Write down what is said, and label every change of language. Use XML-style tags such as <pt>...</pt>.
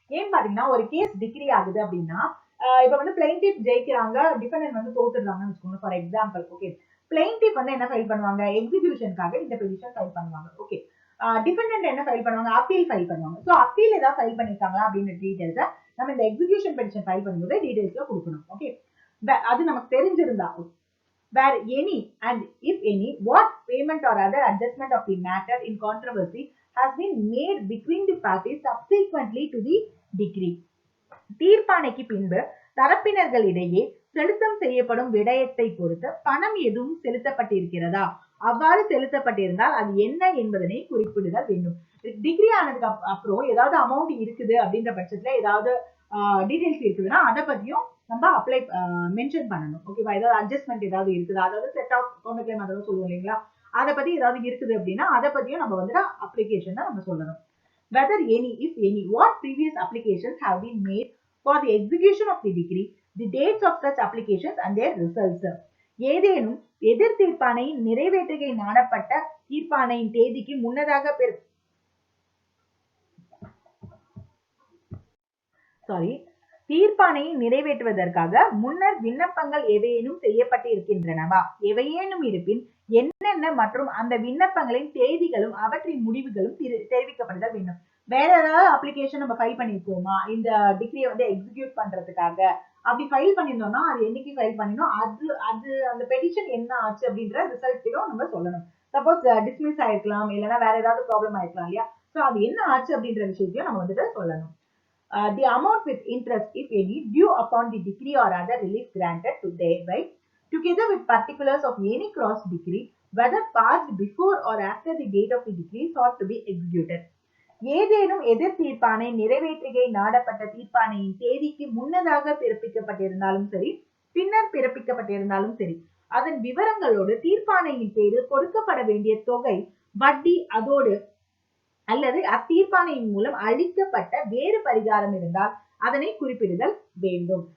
<ta>ஏன் பாத்தீங்கன்னா, ஒரு கேஸ் டிகிரி ஆகுது அப்படின்னா, இப்ப வந்து பிளைன்டிஃப் ஜெயிக்கிறாங்க, டிஃபெண்டன்ட் வந்து தோத்துடுறாங்கன்னு வச்சுக்கோங்க ஃபார் எக்ஸாம்பிள். ஓகே, பிளைன்டிஃப் வந்து என்ன ஃபைல் பண்ணுவாங்க, எக்ஸிகியூஷனுக்காக இந்த பெட்டிஷன் ஃபைல் பண்ணுவாங்க. ஓகே, டிஃபெண்டன்ட் என்ன ஃபைல் பண்ணுவாங்க, அப்பீல் ஃபைல் பண்ணுவாங்க. ஸோ அப்பீல் ஏதாவது ஃபைல் பண்ணிருக்காங்களா அப்படின்ற டீடைல்ஸை நம்ம இந்த எக்ஸிகியூஷன் பெட்டிஷன் ஃபைல் பண்ணும்போது டீடைல்ஸ்ல கொடுக்கணும். ஓகே, அது நமக்கு தெரிஞ்சிருந்தா,</ta> <en>where any and if any what payment or other adjustment of the matter in controversy has been made between the parties subsequently to the decree,</en> <ta>தீர்ப்பானைக்கு பின்பு தரப்பினர்களிடையே செலுத்தம் செய்யப்படும் விடயத்தை பொறுத்து பணம் எதுவும் செலுத்தப்பட்டிருக்கிறதா, அவ்வாறு செலுத்தப்பட்டிருந்தால் அது என்ன என்பதனை குறிப்பிடுதல் வேண்டும். டிகிரி ஆனதுக்கு அப்புறம் ஏதாவது அமௌண்ட் இருக்குது அப்படின்ற பட்சத்துல ஏதாவது டீடைல்ஸ் இருக்குதுன்னா அதை பத்தியும் நம்ம அப்ளை மென்ஷன் பண்ணணும். ஓகேவா? ஏதாவது அட்ஜஸ்ட்மெண்ட் ஏதாவது இருக்குது, அதாவது செட் ஆஃப் கவுண்டர் கிளைம் அதாவது சொல்லுவோம் இல்லைங்களா, அதை பத்தி ஏதாவது இருக்குது அப்படின்னா அதை பத்தியும் நம்ம வந்துட்டு அப்ளிகேஷன் நம்ம சொல்லணும்.</ta> <en>whether any, if any, what previous applications have been made for the execution of the decree, the dates of such applications and their results.</en> <ta>ஏதேனும் எதிர் தீர்ப்பானையின் நிறைவேற்றுகை நாடப்பட்ட தீர்ப்பானையின் தேதிக்கு முன்னதாக தீர்ப்பானையை நிறைவேற்றுவதற்காக முன்னர் விண்ணப்பங்கள் எவையேனும் செய்யப்பட்டு இருக்கின்றனவா, எவையேனும் இருப்பின் என்னென்ன மற்றும் அந்த விண்ணப்பங்களின் தேதிகளும் அவற்றின் முடிவுகளும் தெரிவிக்கப்படுதல் வேண்டும். வேற ஏதாவது அப்ளிகேஷன் நம்ம ஃபைல் பண்ணிருக்கோமா இந்த டிகிரியை வந்து எக்ஸிக்யூட் பண்றதுக்காக, அப்படி ஃபைல் பண்ணிருந்தோம்னா அது என்னைக்கு ஃபைல் பண்ணினோம், அது அந்த பெட்டிஷன் என்ன ஆச்சு அப்படின்ற ரிசல்ட்டையும் நம்ம சொல்லணும். சப்போஸ் டிஸ்மிஸ் ஆயிருக்கலாம், இல்லைன்னா வேற ஏதாவது ப்ராப்ளம் ஆயிருக்கலாம் இல்லையா, ஸோ அது என்ன ஆச்சு அப்படின்ற விஷயத்தையும் நம்ம வந்துட்டு சொல்லணும்.</ta> <en>the amount with interest, if any, due upon the decree or other relief granted to thereby, together with particulars of any cross decree, whether passed before or after the date of the decree, sought to be executed.</en> <ta>ஏதேனும் எதிர் தீர்ப்பானை நிறைவேற்றுகை நாடப்பட்ட தீர்ப்பானையின் தேதிக்கு முன்னதாக பிறப்பிக்கப்பட்டிருந்தாலும் சரி, பின்னர் பிறப்பிக்கப்பட்டிருந்தாலும் சரி, அதன் விவரங்களோடு தீர்ப்பானையின் பேரில் கொடுக்கப்பட வேண்டிய தொகை, வட்டி, அதோடு அல்லது அத்தீர்ப்பானையின் மூலம் அளிக்கப்பட்ட வேறு பரிகாரம் இருந்தால் அதனை குறிப்பிடுதல் வேண்டும்.</ta>